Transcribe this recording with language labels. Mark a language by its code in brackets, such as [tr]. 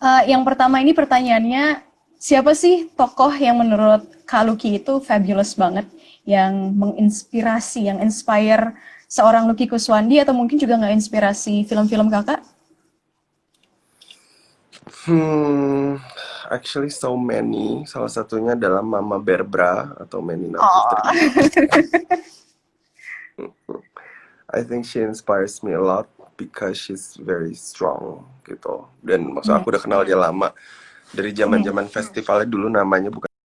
[id] Yang pertama ini pertanyaannya, siapa sih tokoh yang menurut Kak Lucky itu fabulous banget, yang menginspirasi, yang inspire seorang Lucky Kuswandi atau mungkin juga nggak inspirasi film-film kakak? [en] Hmm, actually so many. [id] Salah satunya adalah Mama Berbra atau Menina Putri. Oh, [en] I think she inspires me a lot because she's very strong gitu. [id] Dan maksud aku udah kenal dia lama dari zaman-zaman festivalnya dulu, namanya bukan